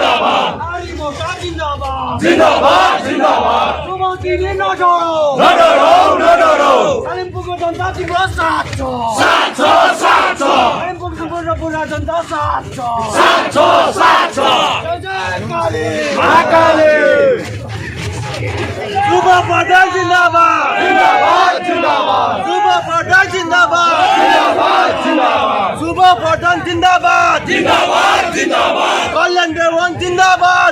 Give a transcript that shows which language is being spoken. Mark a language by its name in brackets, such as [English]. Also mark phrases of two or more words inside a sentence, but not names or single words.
[Hindi] जिंदाबाद जिंदाबाद न डरो न डरो [Nepali] कालिम्पोङको जनता तिम्रो साथ छ साथ छ साथ छ कालिम्पोङको बुढा जनता साथ छ साथ छ साथ छ जय काली महाकाली सुब्बा पटेल जिंदाबाद जिंदाबाद जिंदाबाद सुब्बा पटेल जिंदाबाद जिंदाबाद जिंदाबाद सुब्बा पटेल जिंदाबाद जिंदाबाद जिंदाबाद कल्याण देवान जिंदाबाद